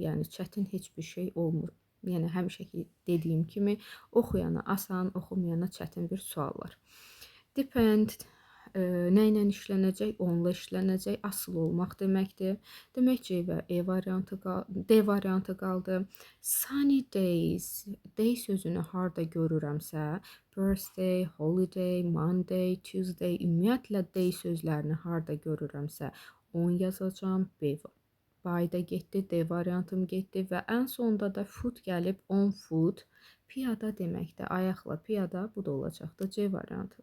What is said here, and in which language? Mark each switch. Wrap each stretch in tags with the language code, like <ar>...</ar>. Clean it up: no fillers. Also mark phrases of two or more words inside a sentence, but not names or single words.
<az>Yəni çətin heç bir şey olmur. Yəni həmişəki dediyim kimi oxuyana asan, oxumayana çətin bir suallar. Depend nə ilə işlənəcək? Onunla işlənəcək. Asıl olmaq deməkdir. Demək C və D variantı qaldı.</az> <en>Sunny days.</en> <az>Day sözünü harda görürəmsə,</az> <en>birthday, holiday, Monday, Tuesday,</en> <az>ümumiyyətlə day sözlərini harda görürəmsə, on yazacağım. By da getdi, D variantım getdi və ən sonda da food gəlib,</az> <en>on food.</en> <az>Piyada deməkdə, ayaqla piyada, bu da olacaqdı C variantı.</az>